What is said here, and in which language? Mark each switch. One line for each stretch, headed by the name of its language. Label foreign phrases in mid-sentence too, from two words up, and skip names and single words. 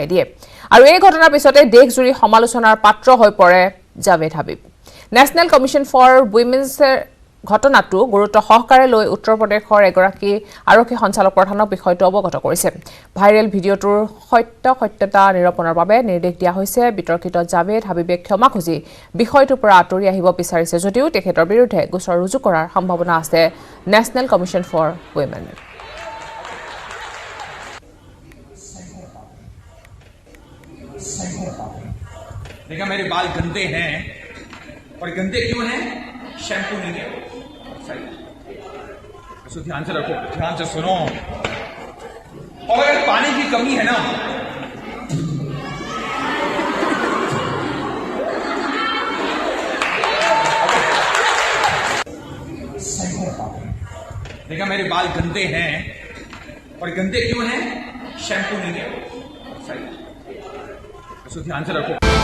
Assamese: দিয়ে আৰু এই ঘটনাৰ পিছতে দেশজুৰি সমালোচনাৰ পাত্ৰ হৈ পৰে জাভেদ হাবিব নেশ্যনেল কমিশ্যন ফৰ উইমেন্স ঘটনাটো গুৰুত্ব সহকাৰে লৈ উত্তৰ প্ৰদেশৰ এগৰাকী আৰক্ষী সঞ্চালক প্ৰধানক বিষয়টো অৱগত কৰিছে ভাইৰেল ভিডিঅ'টোৰ সত্যতা নিৰূপণৰ বাবে নিৰ্দেশ দিয়া হৈছে বিতৰ্কিত জাভেদ হাবিবে ক্ষমা খুজি বিষয়টোৰ পৰা আঁতৰি আহিব বিচাৰিছে যদিও তেখেতৰ বিৰুদ্ধে গোচৰ ৰুজু কৰাৰ সম্ভাৱনা আছে নেশ্যনেল কমিশ্যন ফৰ উইমেন
Hindi: देखा मेरे बाल गंदे हैं और गंदे क्यों हैं शैम्पू नहीं है सही इसको ध्यान से रखो ध्यान से सुनो और अगर पानी की कमी है ना देखा मेरे बाल गंदे हैं और गंदे क्यों हैं शैम्पू नहीं है सही इसको ध्यान से रखो